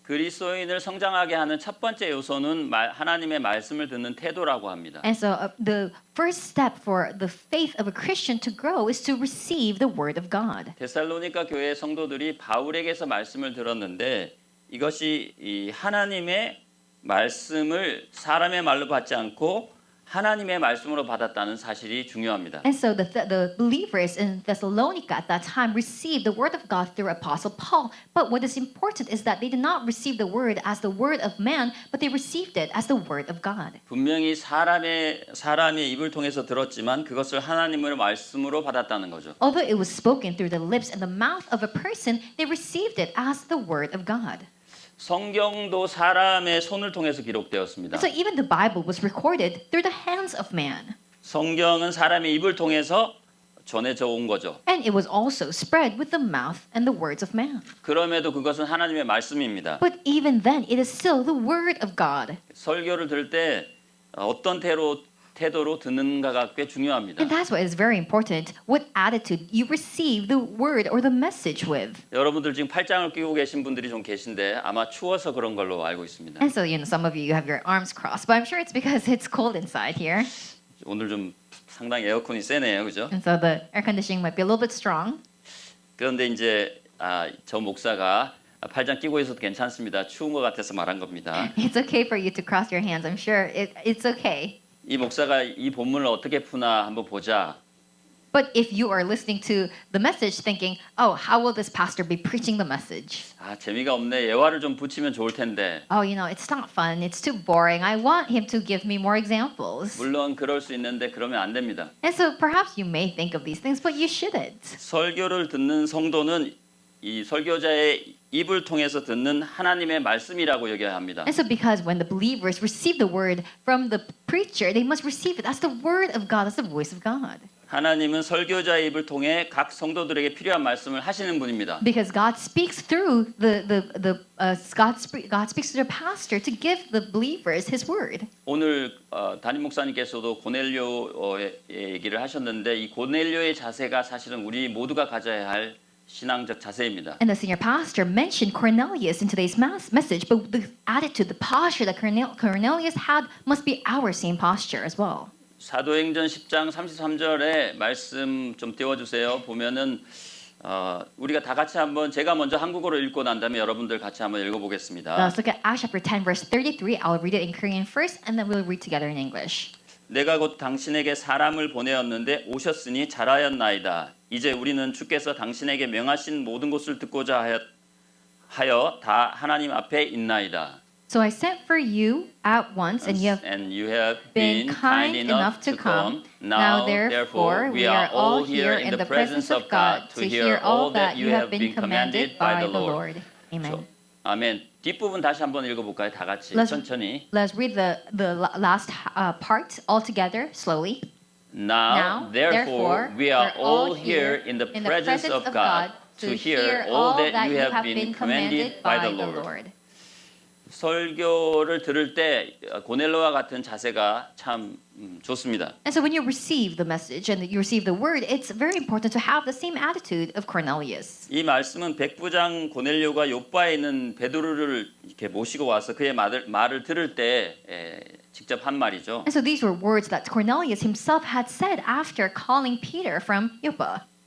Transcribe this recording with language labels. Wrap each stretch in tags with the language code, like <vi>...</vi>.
<ko>그리스도인을 성장하게 하는 첫 번째 요소는 하나님의 말씀을 듣는 태도라고 합니다.</ko> <en>And so the first step for the faith of a Christian to grow is to receive the word of God.</en> <ko>데살로니가 교회 성도들이 바울에게서 말씀을 들었는데 이것이 이 하나님의 말씀을 사람의 말로 받지 않고 하나님의 말씀으로 받았다는 사실이 중요합니다.</ko> <en>And so the believers in Thessalonica at that time received the word of God through Apostle Paul. But what is important is that they did not receive the word as the word of man, but they received it as the word of God.</en> <ko>분명히 사람의 입을 통해서 들었지만 그것을 하나님의 말씀으로 받았다는 거죠.</ko> <en>Although it was spoken through the lips and the mouth of a person, they received it as the word of God.</en> <ko>성경도 사람의 손을 통해서 기록되었습니다.</ko> <en>So even the Bible was recorded through the hands of man.</en> <ko>성경은 사람의 입을 통해서 전해져 온 거죠.</ko> <en>And it was also spread with the mouth and the words of man.</en> <ko>그럼에도 그것은 하나님의 말씀입니다.</ko> <en>But even then, it is still the word of God.</en> <ko>설교를 들을 때 어떤 태도로 듣는가가 꽤 중요합니다.</ko> <en>And that's why it's very important what attitude you receive the word or the message with.</en> <ko>여러분들 지금 팔짱을 끼고 계신 분들이 좀 계신데 아마 추워서 그런 걸로 알고 있습니다.</ko> <en>And so, some of you have your arms crossed, but I'm sure it's because it's cold inside here.</en> <ko>오늘 좀 상당히 에어컨이 세네요, 그죠?</ko> <en>And so the air conditioning might be a little bit strong.</en> <ko>그런데 이제 저 목사가 팔짱 끼고 있어도 괜찮습니다. 추운 것 같아서 말한 겁니다.</ko> <en>It's okay for you to cross your hands. I'm sure it's okay.</en> <ko>이 목사가 이 본문을 어떻게 푸나 한번 보자.</ko> <en>But if you are listening to the message thinking, oh, how will this pastor be preaching the message?</en> <ko>재미가 없네. 예화를 좀 붙이면 좋을 텐데.</ko> <en>Oh, it's not fun. It's too boring. I want him to give me more examples.</en> <ko>물론 그럴 수 있는데 그러면 안 됩니다.</ko> <en>And so perhaps you may think of these things, but you shouldn't.</en> <ko>설교를 듣는 성도는 이 설교자의 입을 통해서 듣는 하나님의 말씀이라고 여겨야 합니다.</ko> <en>And so because when the believers receive the word from the preacher, they must receive it as the word of God, as the voice of God.</en> <ko>하나님은 설교자의 입을 통해 각 성도들에게 필요한 말씀을 하시는 분입니다.</ko> <en>Because God speaks through God speaks through the pastor to give the believers His word.</en> <ko>오늘 담임 목사님께서도 고넬료의 얘기를 하셨는데 이 고넬료의 자세가 사실은 우리 모두가 가져야 할 신앙적 자세입니다.</ko> <en>And the senior pastor mentioned Cornelius in today's message, but the attitude, the posture that Cornelius had must be our same posture as well.</en> <ko>사도행전 10장 33절에 말씀 좀 띄워주세요. 보면은 우리가 다 같이 한번 제가 먼저 한국어로 읽고 난 다음에 여러분들 같이 한번 읽어보겠습니다.</ko> <en>Let's look at Acts chapter 10, verse 33. I'll read it in Korean first, and then we'll read together in English.</en> <ko>내가 곧 당신에게 사람을 보내었는데 오셨으니 잘하였나이다. 이제 우리는 주께서 당신에게 명하신 모든 것을 듣고자 하여 다 하나님 앞에 있나이다.</ko> <en>So I sent for you at once, and you have been kind enough to come. Now, therefore, we are all here in the presence of God to hear all that you have been commanded by the Lord. Amen.</en> <ko>아멘. 뒷부분 다시 한번 읽어볼까요? 다 같이 천천히.</ko> <en>Let's read the last part all together slowly. Now, therefore, we are all here in the presence of God to hear all that you have been commanded by the Lord.</en> <ko>설교를 들을 때 고넬로와 같은 자세가 참 좋습니다.</ko> <en>And so when you receive the message and you receive the word, it's very important to have the same attitude of Cornelius.</en> <ko>이 말씀은 백부장 고넬료가 요바에 있는 베드로를 이렇게 모시고 와서 그의 말을 들을 때 직접 한 말이죠.</ko> <en>And so these were words that Cornelius himself had said after calling Peter from Joppa.</en>